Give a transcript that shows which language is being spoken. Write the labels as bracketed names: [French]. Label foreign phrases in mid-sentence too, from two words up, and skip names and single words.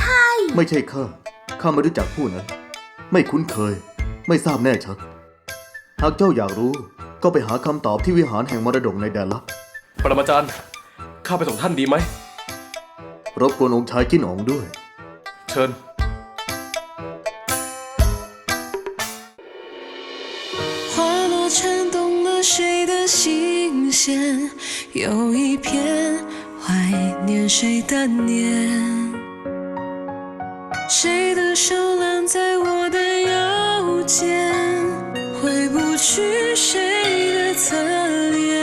[Thai] ไม่ใช่ข้าไม่รู้จักผู้นั้น ไม่คุ้นเคย ไม่ทราบแน่ชัด หากเจ้าอยากรู้ก็ไปหาคำตอบที่วิหารแห่งมรดกในแดนลับ ปรมาจารย์ ข้าไปส่งท่านดีไหม รบกวนองค์ชายจิ้นอ๋องด้วย เชิญ [Chinese] 花落颤动了谁的心弦，有一片怀念谁的念，谁的手揽在我的腰间，回不去谁的侧脸，